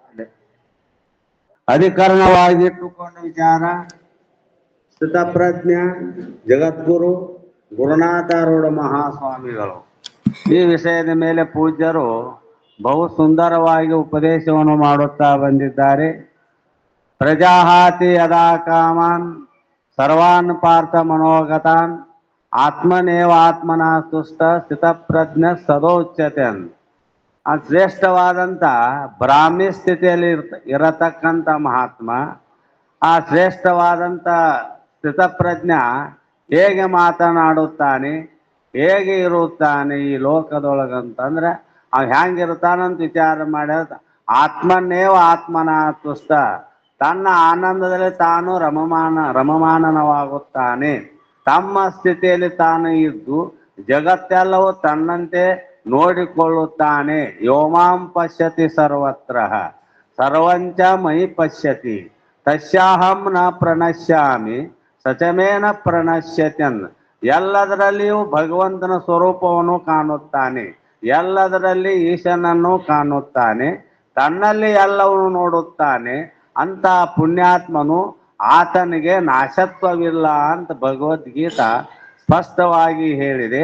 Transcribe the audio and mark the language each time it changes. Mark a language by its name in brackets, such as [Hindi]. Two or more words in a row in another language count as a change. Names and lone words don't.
[Kannada] ಅಧಿಕರಣವಾಗಿಟ್ಟುಕೊಂಡ ವಿಚಾರ ಸ್ಥಿತಪ್ರಜ್ಞ ಜಗದ್ಗುರು ಗುರುನಾಥಾರೂಢ ಮಹಾಸ್ವಾಮಿಗಳು. ಈ ವಿಷಯದ ಮೇಲೆ ಪೂಜ್ಯರು ಬಹು ಸುಂದರವಾಗಿ ಉಪದೇಶವನ್ನು ಮಾಡುತ್ತಾ ಬಂದಿದ್ದಾರೆ. [Sanskrit] ಪ್ರಜಾಹಾತಿ ಯದಾ ಕಾಮಾನ್ ಸರ್ವಾನ್ ಪಾರ್ಥ ಮನೋಗತಾನ್ ಆತ್ಮನೇವ ಆತ್ಮನ ತುಷ್ಟ ಸ್ಥಿತಪ್ರಜ್ಞ ಸದೋಚ್ಯತೆ ಅಂತ. [Kannada] ಆ ಶ್ರೇಷ್ಠವಾದಂಥ ಬ್ರಾಹ್ಮಿ ಸ್ಥಿತಿಯಲ್ಲಿ ಇರತಕ್ಕಂಥ ಮಹಾತ್ಮ, ಆ ಶ್ರೇಷ್ಠವಾದಂಥ ಸ್ಥಿತಪ್ರಜ್ಞ ಹೇಗೆ ಮಾತನಾಡುತ್ತಾನೆ, ಹೇಗೆ ಇರುತ್ತಾನೆ ಈ ಲೋಕದೊಳಗಂತಂದ್ರೆ ಅವ್ ಹೆಂಗಿರ್ತಾನಂತ ವಿಚಾರ ಮಾಡಿದ [Sanskrit] ಆತ್ಮನೇವ ಆತ್ಮನ ತುಷ್ಟ, [Kannada] ತನ್ನ ಆನಂದದಲ್ಲಿ ತಾನು ರಮಮಾನನವಾಗುತ್ತಾನೆ. ತಮ್ಮ ಸ್ಥಿತಿಯಲ್ಲಿ ತಾನು ಇದ್ದು ಜಗತ್ತೆಲ್ಲವೂ ತನ್ನಂತೆ ನೋಡಿಕೊಳ್ಳುತ್ತಾನೆ. [Sanskrit] ಯೋಮಾಂ ಪಶ್ಯತಿ ಸರ್ವತ್ರ ಸರ್ವಂಚ ಮಯಿ ಪಶ್ಯತಿ ತಸ್ಯಾಹಂ ನ ಪ್ರಣಶ್ಯಾಮಿ ಸಚಮೇನ ಪ್ರಣಶ್ಯತ್ಯನ್. [Kannada] ಎಲ್ಲದರಲ್ಲಿಯೂ ಭಗವಂತನ ಸ್ವರೂಪವನ್ನು ಕಾಣುತ್ತಾನೆ, ಎಲ್ಲದರಲ್ಲಿ ಈಶನನ್ನು ಕಾಣುತ್ತಾನೆ, ತನ್ನಲ್ಲಿ ಎಲ್ಲವನ್ನು ನೋಡುತ್ತಾನೆ. ಅಂತ ಪುಣ್ಯಾತ್ಮನು ಆತನಿಗೆ ನಾಶತ್ವವಿಲ್ಲ ಅಂತ ಭಗವದ್ಗೀತಾ ಸ್ಪಷ್ಟವಾಗಿ ಹೇಳಿದೆ.